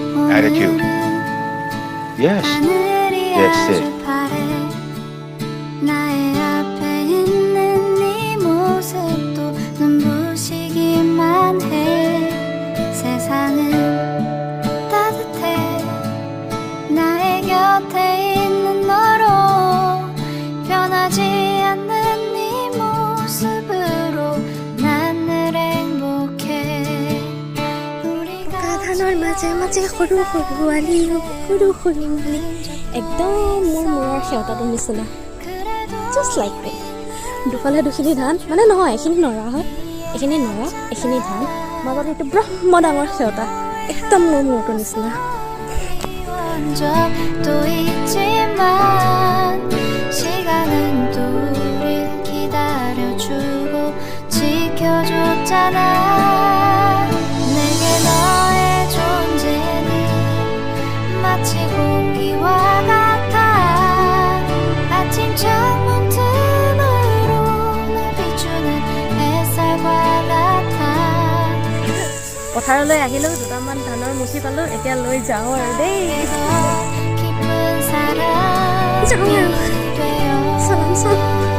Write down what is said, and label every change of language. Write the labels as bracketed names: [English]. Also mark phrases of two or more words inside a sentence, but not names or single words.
[English] attitude. Yes. That's it. [Korean] 나의 앞에 있는 네 모습도 눈부시기만 해. 세상은 따뜻해. 나의 곁에 있는 너로 변하지 않는 네 모습으로 난 늘 행복해. 우리가 [Assamese] ধানৰ মাজে মাজে সৰু সৰু আলি সৰু সৰু আলি একদম মোৰ মূৰৰ সেৱতাটোৰ নিচিনা [English] just like that [Assamese] দুফালে দুখিনি ধান মানে নহয় এইখিনি নৰা হয় এইখিনি নৰা এইখিনি ধান মাজত এইটো ব্ৰহ্ম ডাঙৰ সেৱতা একদম মোৰ মূৰটোৰ নিচিনা [Korean] 적도 있지만 시간은 또 우릴 기다려주고 지켜줬잖아. 내게 너의 존재는 마치 공기와 같아. 아침 창문 틈으로 날 비추는 햇살과 같아. [Assamese] পথাৰলৈ আহিলোঁ দুটামান ধানৰ মুঠি পালোঁ এতিয়া লৈ যাওঁ আৰু দেই [Korean] 깊은 사랑 [Assamese] যাওঁ আৰু [Korean] 되어 চালাম চাম